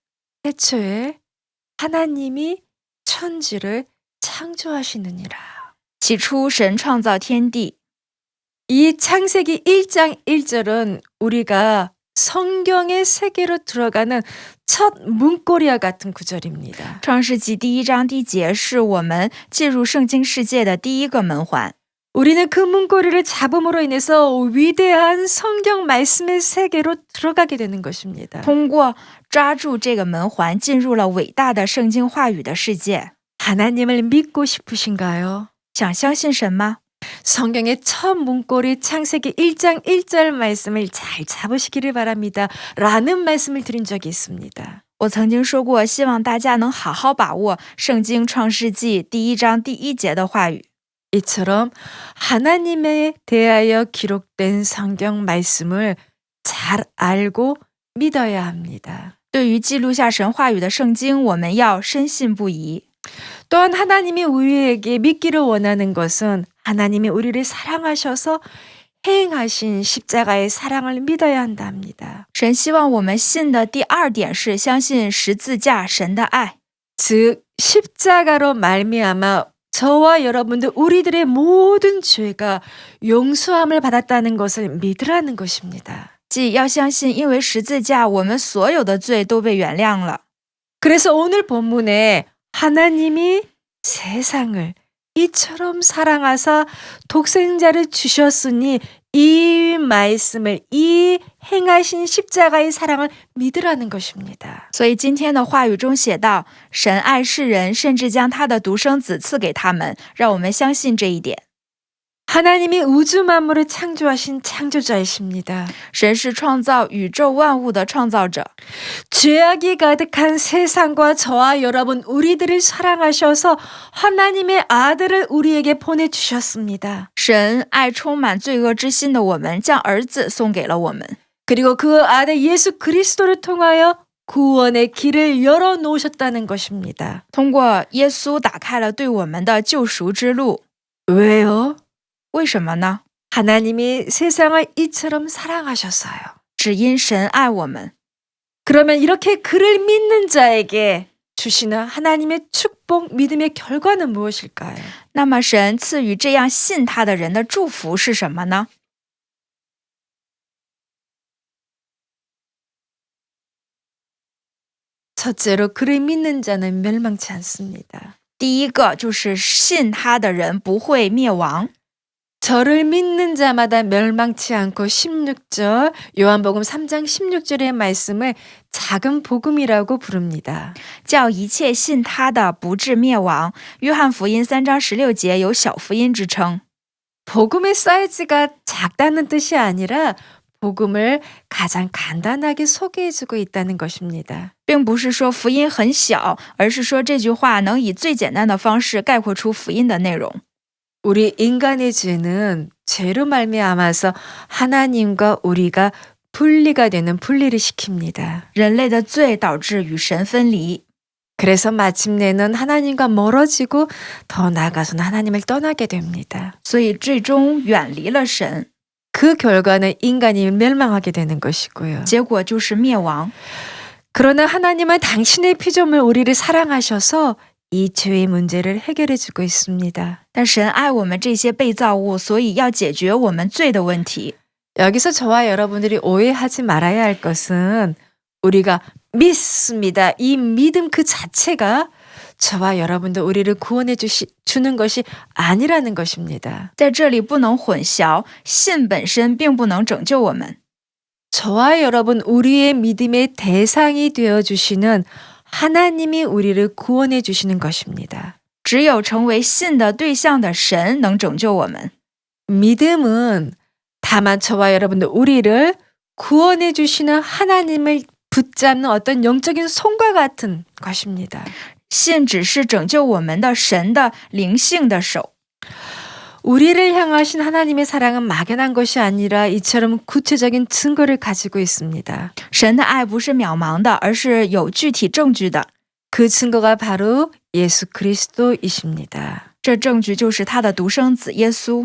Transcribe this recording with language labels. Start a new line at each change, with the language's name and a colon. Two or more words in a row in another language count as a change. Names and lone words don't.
Korean: 태초에 하나님이 천지를 창조하시느니라.
Chinese: 起初神创造天地。
Korean: 이 창세기 1장 1절은 우리가 성경의 세계로 들어가는 첫 문고리와 같은 구절입니다.
Chinese: 创世纪第1章第1节是我们进入圣经世界的第一个门环。
Korean: 우리는 그 문고리를 잡음으로 인해서 위대한 성경 말씀의 세계로 들어가게 되는 것입니다.
Chinese: 通过抓住这个门环，进入了伟大的圣经话语的世界。
Korean: 하나님을 믿고 싶으신가요?
Chinese: 想相信神吗？
Korean: 성경의 첫 문고리 창세기 1장 1절 말씀을 잘 잡으시기를 바랍니다. 라는 말씀을 드린 적이 있습니다.
Chinese: 我曾经说过，希望大家能好好把握圣经创世纪第1章第1节的话语。
Korean: 이처럼 하나님에 대하여 기록된 성경 말씀을 잘 알고 믿어야 합니다.
Chinese: 对于记录下神话语的圣经，我们要深信不疑。
Korean: 또한 하나님이 우리에게 믿기를 원하는 것은 하나님이 우리를 사랑하셔서 행하신 십자가의 사랑을 믿어야 한다 합니다.
Chinese: 神希望我们信的第二点是相信十字架神的爱，
Korean: 즉 십자가로 말미암아 저와 여러분들 우리들의 모든 죄가 용서함을 받았다는 것을 믿으라는 것입니다.
Chinese: 即要相信因为十字架我们所有的罪都被原谅了。
Korean: 그래서 오늘 본문에 하나님이 세상을 이처럼 사랑하사 독생자를 주셨으니 이 말씀을 이 행하신 십자가의 사랑을 믿으라는 것입니다.
Chinese: 所以今天的话语中写道，神爱世人，甚至将他的独生子赐给他们，让我们相信这一点。
Korean: 하나님이 우주 만물을 창조하신 창조자이십니다.
Chinese: 神是创造宇宙万物的创造者，
Korean: 죄악이 가득한 세상과 저와 여러분 우리들을 사랑하셔서 하나님의 아들을 우리에게 보내주셨습니다.
Chinese: 神爱充满罪恶之心的我们，将儿子送给了我们，
Korean: 그리고 그 아들 예수 그리스도를 통하여 구원의 길을 열어놓으셨다는 것입니다.
Chinese: 通过耶稣打开了对我们的救赎之路。
Korean: 왜요?
Chinese: 为什么呢？
Korean: 하나님이 세상을 이처럼 사랑하셨어요.
Chinese: 只因神爱我们。
Korean: 그러면 이렇게 그를 믿는 자에게 주시는 하나님의 축복, 믿음의 결과는 무엇일까요?
Chinese: 那么神赐予这样信他的人的祝福是什么呢？
Korean: 첫째로 그를 믿는 자는 멸망치 않습니다.
Chinese: 第一个就是信他的人不会灭亡。
Korean: 저를 믿는 자마다 멸망치 않고 16절 요한복음 3장 16절의 말씀을 작은 복음이라고 부릅니다.
Chinese: 叫一切信他的不至灭亡。约翰福音3章16节有小福音之称。
Korean: 복음의 사이즈가 작다는 뜻이 아니라 복음을 가장 간단하게 소개해주고 있다는 것입니다.
Chinese: 并不是说福音很小，而是说这句话能以最简单的方式概括出福音的内容。
Korean: 우리 인간의 죄는 죄로 말미암아서 하나님과 우리가 분리가 되는 분리를 시킵니다.
Chinese: 人类的罪导致与神分离，
Korean: 그래서 마침내는 하나님과 멀어지고 더 나아가서는 하나님을 떠나게 됩니다.
Chinese: 所以最终远离了神，
Korean: 그 결과는 인간이 멸망하게 되는 것이고요.
Chinese: 结果就是灭亡。
Korean: 그러나 하나님은 당신의 피조물 우리를 사랑하셔서 이 죄의 문제를 해결해 주고 있습니다.
Chinese: 但神爱我们这些被造物，所以要解决我们罪的问题。
Korean: 여기서 저와 여러분들이 오해하지 말아야 할 것은 우리가 믿습니다. 이 믿음 그 자체가 저와 여러분들 우리를 구원해 주는 것이 아니라는 것입니다.
Chinese: 在这里不能混淆，信本身并不能拯救我们。
Korean: 저와 여러분 우리의 믿음의 대상이 되어 주시는 하나님이 우리를 구원해 주시는 것입니다.
Chinese: 只有成为信的对象的神能拯救我们。
Korean: 믿음은 다만 저와 여러분들 우리를 구원해 주시는 하나님을 붙잡는 어떤 영적인 손과 같은 것입니다.
Chinese: 信只是拯救我们的神的灵性的手。
Korean: 우리를 향하신 하나님의 사랑은 막연한 것이 아니라 이처럼 구체적인 증거를 가지고 있습니다.
Chinese: 神的爱不是渺茫的，而是有具体证据的。
Korean: 그 증거가 바로 예수 그리스도이십니다.
Chinese: 这证据就是他的独生子耶稣。